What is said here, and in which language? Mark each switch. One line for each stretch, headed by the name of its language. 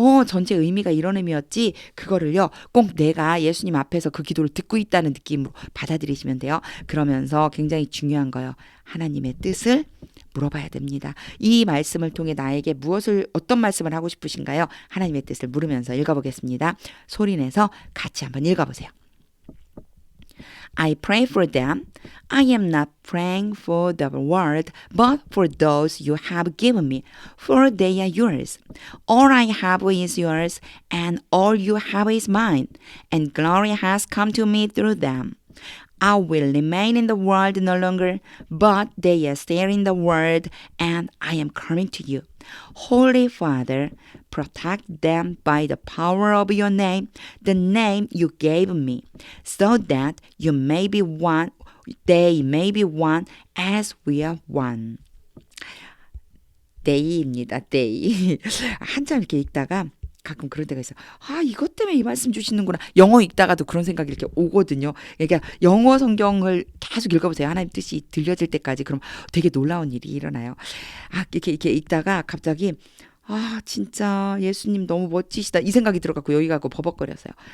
Korean: 전체 의미가 이런 의미였지. 그거를요, 꼭 내가 예수님 앞에서 그 기도를 듣고 있다는 느낌으로 받아들이시면 돼요. 그러면서 굉장히 중요한 거예요. 하나님의 뜻을 물어봐야 됩니다. 이 말씀을 통해 나에게 어떤 말씀을 하고 싶으신가요? 하나님의 뜻을 물으면서 읽어보겠습니다. 소리내서 같이 한번 읽어보세요.
English: I pray for them. I am not praying for the world, but for those you have given me, for they are yours. All I have is yours, and all you have is mine, and glory has come to me through them. I will remain in the world no longer, but they are still in the world, and I am coming to you. Holy Father, protect them by the power of your name, the name you gave me, so that you may be one, they may be one as we are one.
Korean: day입니다. day. 한참 이렇게 읽다가 가끔 그런 때가 있어요. 이것 때문에 이 말씀 주시는구나. 영어 읽다가도 그런 생각이 이렇게 오거든요. 그러니까 영어 성경을 계속 읽어보세요. 하나님 뜻이 들려질 때까지. 그럼 되게 놀라운 일이 일어나요. 이렇게 읽다가 갑자기 진짜 예수님 너무 멋지시다. 이 생각이 들어갖고 여기 가고 버벅거렸어요.